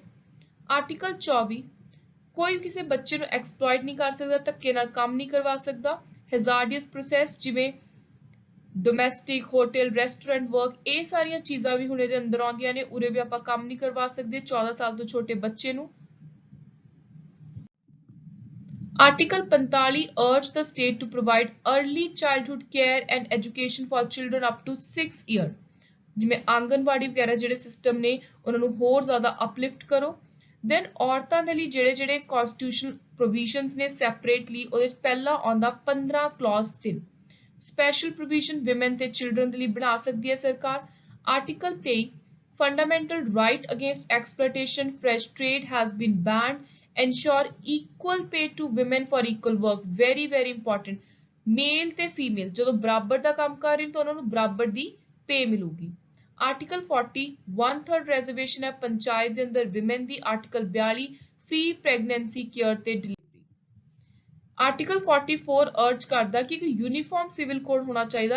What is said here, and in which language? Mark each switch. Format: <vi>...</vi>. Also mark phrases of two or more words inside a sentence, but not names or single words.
<pa>ਆਰਟੀਕਲ 24 ਕੋਈ ਕਿਸੇ ਬੱਚੇ ਨੂੰ ਐਕਸਪਲੋਇਟ ਨਹੀਂ ਕਰ ਸਕਦਾ, ਧੱਕੇ ਨਾਲ ਕੰਮ ਨਹੀਂ ਕਰਵਾ ਸਕਦਾ।</pa> <en>hazardous process</en> <pa>ਜਿਵੇਂ</pa> <en>domestic hotel restaurant work,</en> <pa>ਇਹ ਸਾਰੀਆਂ ਚੀਜ਼ਾਂ ਵੀ ਹੁਣ ਇਹਦੇ ਅੰਦਰ ਆਉਂਦੀਆਂ ਨੇ। ਉਰੇ ਵੀ ਆਪਾਂ ਕੰਮ ਨਹੀਂ ਕਰਵਾ ਸਕਦੇ 14 ਸਾਲ ਤੋਂ ਛੋਟੇ ਬੱਚੇ ਨੂੰ।</pa> <en>ਆਰਟੀਕਲ 45 urge the state to provide early childhood care and education for children up to 6 year,</en> <pa>ਜਿਵੇਂ ਆਂਗਨਵਾੜੀ ਵਗੈਰਾ ਜਿਹੜੇ ਸਿਸਟਮ ਨੇ ਉਹਨਾਂ ਨੂੰ ਹੋਰ ਜ਼ਿਆਦਾ ਅਪਲਿਫਟ ਕਰੋ। ਦੈਨ ਔਰਤਾਂ ਦੇ ਲਈ ਜਿਹੜੇ ਜਿਹੜੇ</pa> <en>constitutional provisions</en> <pa>ਨੇ ਸੈਪਰੇਟਲੀ, ਉਹਦੇ ਵਿੱਚ ਪਹਿਲਾ ਆਉਂਦਾ 15</pa> <en>clause 3 special provision women</en> <pa>ਤੇ ਚਿਲਡਰਨ ਦੇ ਲਈ ਬਣਾ ਸਕਦੀ ਹੈ ਸਰਕਾਰ।</pa> <en>Article 23 fundamental right against exploitation flesh trade has been banned, ensure equal pay to women for equal work, very very important।</en> <pa>ਮੇਲ ਤੇ ਫੀਮੇਲ ਜਦੋਂ ਬਰਾਬਰ ਦਾ ਕੰਮ ਕਰ ਰਹੇ ਨੇ ਤਾਂ ਉਹਨਾਂ ਨੂੰ ਬਰਾਬਰ ਦੀ ਪੇ ਮਿਲੂਗੀ। ਆਰਟੀਕਲ 40 1/3 ਰਿਜ਼ਰਵੇਸ਼ਨ ਹੈ ਪੰਚਾਇਤ ਦੇ ਅੰਦਰ ਵਿਮਨ ਦੀ। ਆਰਟੀਕਲ 42</pa> <en>free pregnancy care</en> <pa>ਤੇ ਡਿਲੀਵਰੀ। ਆਰਟੀਕਲ 44 ਅਰਜ ਕਰਦਾ ਕਿ ਇੱਕ</pa> <en>uniform civil code</en> <pa>ਹੋਣਾ ਚਾਹੀਦਾ।</pa>